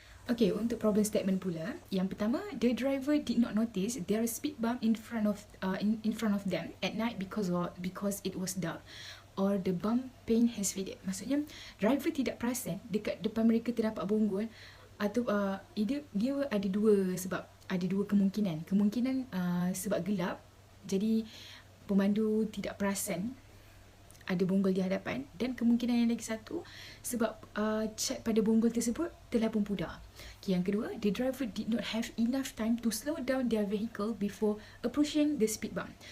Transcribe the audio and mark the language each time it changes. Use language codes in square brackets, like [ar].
[en] Okay, [ms] untuk problem statement pula, yang pertama, [en] the driver did not notice there is speed bump in front of them at night because it was dark, or the bump paint has faded. [ms] Maksudnya, driver tidak perasan dekat depan mereka terdapat bonggol, atau dia ada dua sebab, ada dua kemungkinan. Kemungkinan sebab gelap, jadi pemandu tidak perasan ada bonggol di hadapan, dan kemungkinan yang lagi satu sebab cat pada bonggol tersebut telah pun pudar. [en] Okay, [ms] yang kedua, [en] the driver did not have enough time to slow down their vehicle before approaching the speed bump.